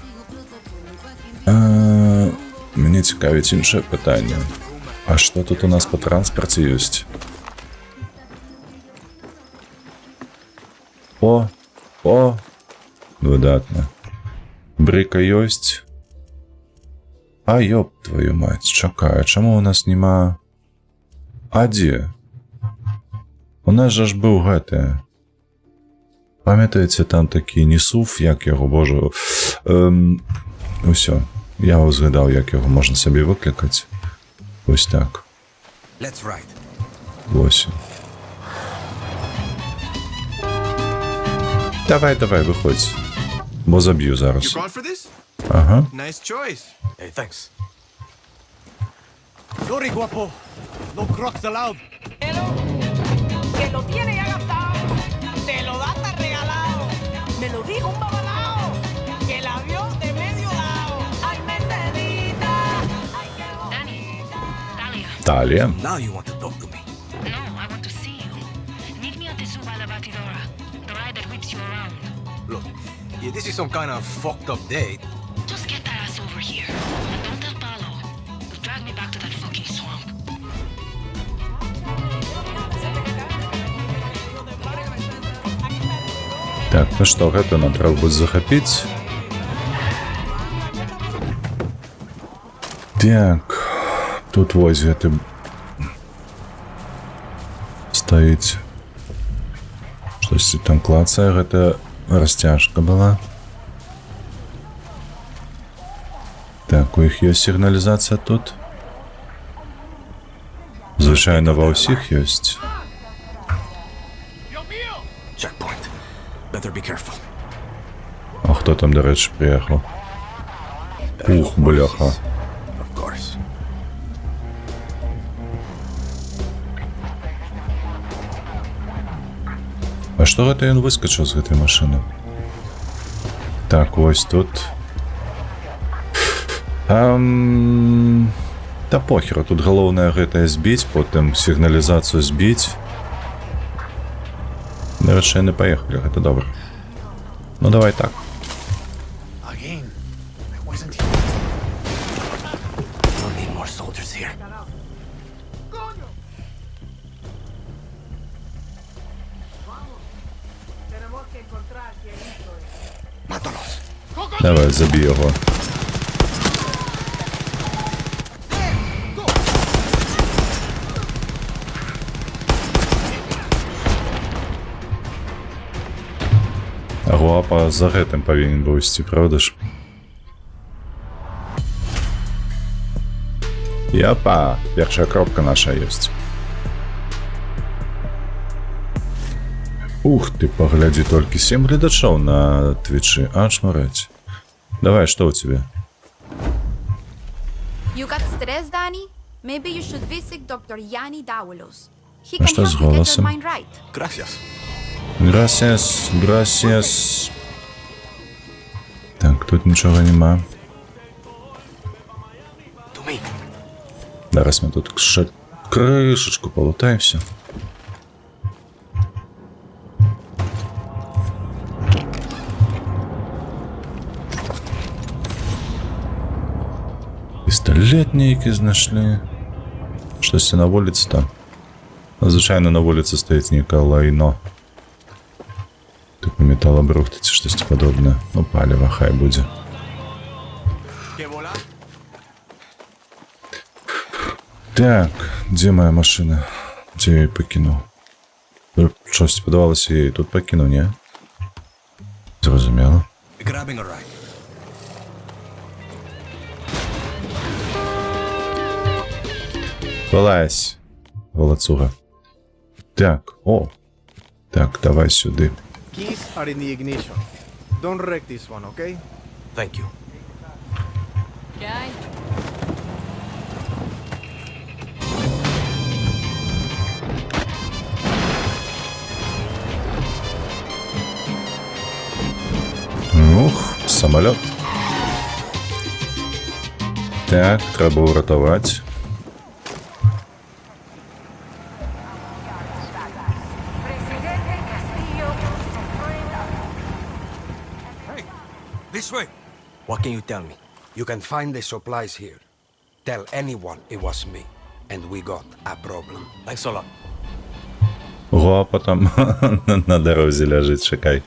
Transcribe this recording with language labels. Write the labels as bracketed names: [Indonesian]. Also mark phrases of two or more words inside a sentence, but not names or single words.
[Belarusian] Мне цікавіць іншае пытанне. А што тут у нас па транспарце ёсць? О, выдатна. Брыка ёсць. А [Russian] ёб твою мать, [Belarusian] чакай, чаму у нас няма... А дзе? У нас жа ж быў гэты. Памятаеце, там такі Несуф, як яго, божа... Усё, я ўзгадаў, як яго можна сабе выклікаць. Вось так. [English] Let's ride. [Belarusian] Вось. Давай, выходзь. Бо заб'ю зараз. [English] brought for this? [Belarusian] Ага. [English] Nice choice. Hey, thanks. Sorry, guapo. No crocs allowed. [Spanish] Que lo tiene ya gastado. Te lo da hasta regalado. Me lo dijo un babalao. Que la vio de medio lado. Ay, Mercedita. Ay, qué [English] Danny, Talia. [Belarusian] Талія. [English] Now you want to talk to me. No, I want to see you. Meet me at the Suba La Batidora, the ride that whips you around. Look, yeah, this is some kind of fucked up date. Just get that ass over here. And don't tell Paolo. You'll drag me back to that fucking swamp. [Belarusian] Так, ну што, гэта нам трэба будзе захапіць. Так, тут вось гэты стаіць. Штосьці там клацае, гэта расцяжка была. Так, у іх ёсць сігналізацыя тут. Звычайна ва ўсіх ёсць. [English] Checkpoint. Better be careful. [Belarusian] А хто там, дарэчы, прыехаў? Ух, бляха. [English] Of course. [Belarusian] А што гэта ён выскачыў з гэтай машыны? Так, вось тут. Та похера, тут галоўнае гэтае збіць, потым сігналізацыю збіць. Дарэчы, яны паехалі, гэта добра. Ну, давай так. [English] Again. I wasn't here. We'll need more soldiers here. [Spanish] Mátalos. [Ukrainian] Давай, забій його. [Belarusian] А Гуапа за гэтым павінен быў ісці, правда ж? Япа, першая кропка наша ёсць. Ух ты, паглядзі толькі 7 гледачоў на твічы, аж марэць. Давай, што ў цябе? [English] You got stress, Danny? Maybe you should visit Dr. Yanni Dawalos. He [Belarusian] А [English] can [Belarusian] што з [English] help you get your [Belarusian] голосом? [English] mind right. [Spanish] Gracias. Gracias, gracias. [Belarusian] Так, тут нічога нема. [English] To me. [Ukrainian] Зараз ми тут крышечку полутаемся. [Belarusian] Пістолет нейкі знайшлі. Штосьці на вуліцы там. Звычайна на вуліцы стаіць нейкае лайно. Типу металобрухт ці штосьці падобнае. Ну, паліва хай будзе. Так, дзе моя машина? [Ukrainian] Дзе я її пакінув? Щось подавалося, я її тут пакінув, ні? Зрозуміло. [English] Grabbing a ride. [Ukrainian] Вилазь, волоцуга. Так, о. Так, давай сюди. [English] Keys are in the ignition. Don't wreck this one, okay? Thank you. [Ukrainian] Ух, самоліт. Так, треба врятувати. [English] This way. What can you tell me? You can find the supplies here. Tell anyone it was me, and we got a problem. Thanks a lot. [Ukrainian] Гуапа там на дорозі лежить, чекай.